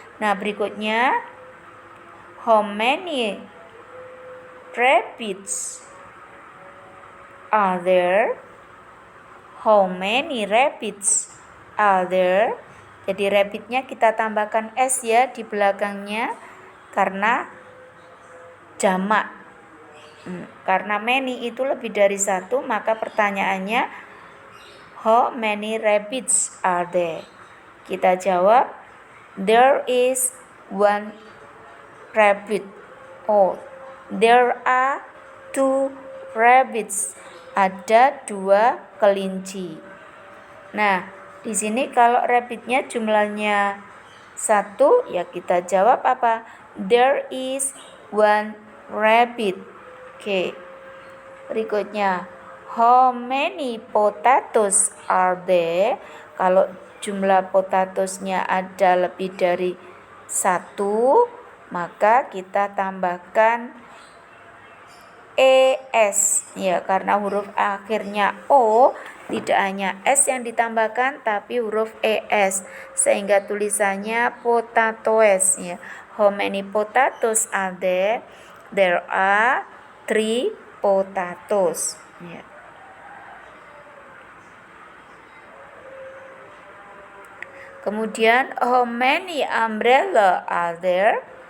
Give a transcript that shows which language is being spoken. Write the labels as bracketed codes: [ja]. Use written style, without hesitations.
[id] Nah, berikutnya [en] how many rabbits are there? How many rabbits are there? [id] Jadi rabbitnya kita tambahkan s ya di belakangnya karena jamak. Karena many itu lebih dari 1, maka pertanyaannya [en] how many rabbits are there? [id] Kita jawab [en] there is 1 rabbit. Oh, there are 2 rabbits. [id] Ada 2 kelinci. Nah, di sini kalau rabbitnya jumlahnya 1, ya kita jawab apa? [en] There is 1 rabbit. Oke. [id] Berikutnya, [en] how many potatoes are there? [id] Kalau jumlah potatosnya ada lebih dari 1, maka kita tambahkan es ya, karena huruf akhirnya o, tidak hanya s yang ditambahkan tapi huruf es, sehingga tulisannya potatoes ya. [en] How many potatoes are there? There are 3 potatoes ya. [id] Kemudian [en] how many umbrella are there?